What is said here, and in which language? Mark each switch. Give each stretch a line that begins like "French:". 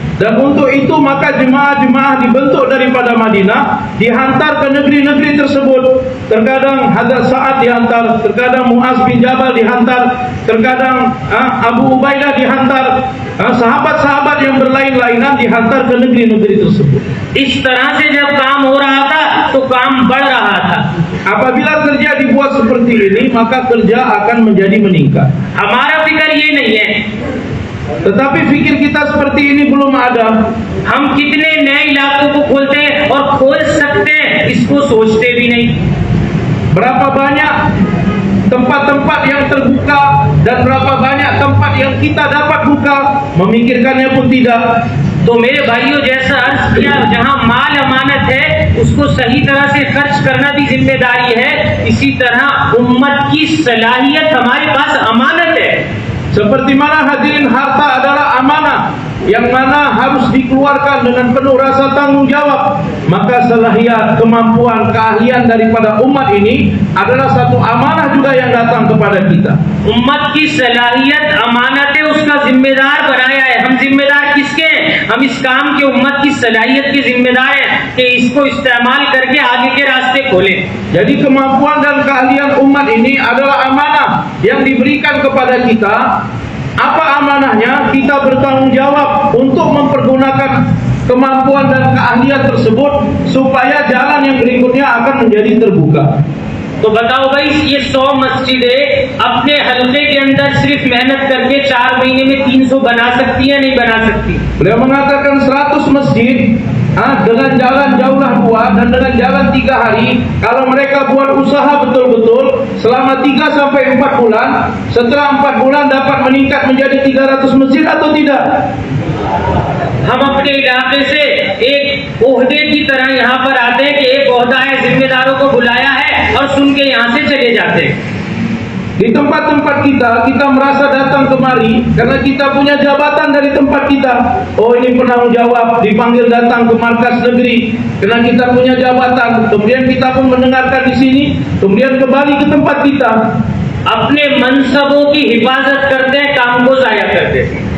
Malay: Dan untuk itu maka jemaah-jemaah dibentuk daripada Madinah, dihantar ke negeri-negeri tersebut. Terkadang Hazrat Sa'ad dihantar, terkadang Muaz bin Jabal dihantar, terkadang Abu Ubaidah dihantar, sahabat-sahabat yang berlain-lainan dihantar ke negeri-negeri tersebut.
Hindi: इस तरह से जब काम हो रहा था तो काम बढ़ रहा था।
Malay: Apabila kerja dibuat seperti ini, maka kerja akan menjadi meningkat.
Hindi: हमारा फिक्र ये नहीं है,
Malay: tetapi fikir kita seperti ini belum ada.
Hindi: हम कितने नए इलाकों को खोलते हैं और खोल सकते हैं, इसको सोचते भी नहीं।
Malay: Berapa banyak tempat-tempat yang terbuka dan berapa banyak tempat yang kita dapat buka, memikirkannya pun tidak.
Hindi: तो मेरे भाइयों, जैसा अर्ज किया, जहाँ माल अमानत है उसको सही तरह से खर्च करना भी जिम्मेदारी है, इसी तरह उम्मत की सलाहियत हमारे पास अमानत है।
Malay: Seperti mana hadirin, harta adalah amanah yang mana harus dikeluarkan dengan penuh rasa tanggung jawab. Maka selahiyat, kemampuan, keahlian daripada umat ini adalah satu amanah juga yang datang kepada kita.
Hindi: उम्मत की सलाहियत अमानत है, उसका जिम्मेदार बनाया है। हम जिम्मेदार किसके हैं? हम इस काम के उम्मत की सलाहियत के जिम्मेदार हैं कि इसको इस्तेमाल करके आगे के रास्ते खोलें।
Malay: Jadi kemampuan dan keahlian umat ini adalah amanah yang diberikan kepada kita. Apa amanahnya? Kita bertanggung jawab untuk mempergunakan kemampuan dan keahlian tersebut supaya jalan yang berikutnya akan menjadi terbuka.
Hindi: तो बताओ भाई, ये 100 मस्जिदें अपने हल्के के अंदर सिर्फ मेहनत करके 4 महीने में 300 बना सकती है, नहीं बना सकती?
Malay: Beliau mengatakan 100 masjid dengan jalan jauhlah 2 dan dengan jalan 3 hari, kalau mereka buat usaha betul-betul selama 3 sampai 4 bulan, setelah 4 bulan dapat meningkat menjadi 300 masjid atau tidak?
Hindi: हम अपने इलाके से एक ओहदे की तरह यहाँ पर आते हैं कि एक ओहदा है, जिम्मेदारों को बुलाया है और सुन के यहाँ से चले जाते हैं।
Malay: Di tempat-tempat kita merasa datang kemari karena kita punya jabatan dari tempat kita. Oh, ini penanggung jawab, dipanggil datang ke markas negeri karena kita punya jabatan. Kemudian kita pun mendengarkan di sini, kemudian kembali ke tempat kita.
Hindi: अपने मनसबों की हिफाजत करते हैं, काम को जाया करते हैं।